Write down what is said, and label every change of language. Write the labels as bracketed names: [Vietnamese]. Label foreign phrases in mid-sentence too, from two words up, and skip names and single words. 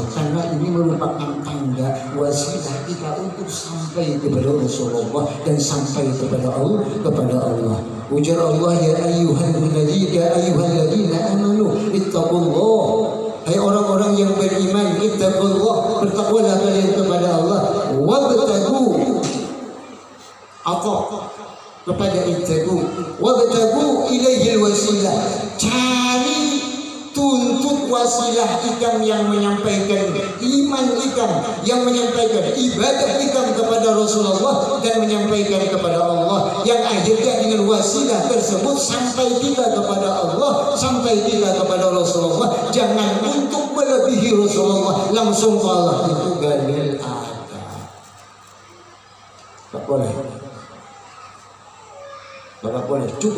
[Indonesian] Karena ini merupakan tanda wasilah kita untuk sampai kepada Rasulullah dan sampai kepada Allah. [Arabic] Ujar Allah, يا أيها الذين آمنوا اتقوا الله. [Indonesian] Hai orang-orang yang beriman, ittaqullah, bertakwalah kalian kepada Allah. [Arabic] Wabtagu kepada ittaqu, وابتغوا إليه الوسيلة. [Indonesian] Cari, tuntut wasilah ikam yang menyampaikan iman ikam, yang menyampaikan ibadah ikam kepada Rasulullah dan menyampaikan kepada Allah, yang akhirnya dengan wasilah tersebut sampai kita kepada Allah, sampai kita kepada Rasulullah. Jangan untuk melebihi Rasulullah langsung ke Allah, itu galil ada. Tak boleh. Tak boleh, cukup.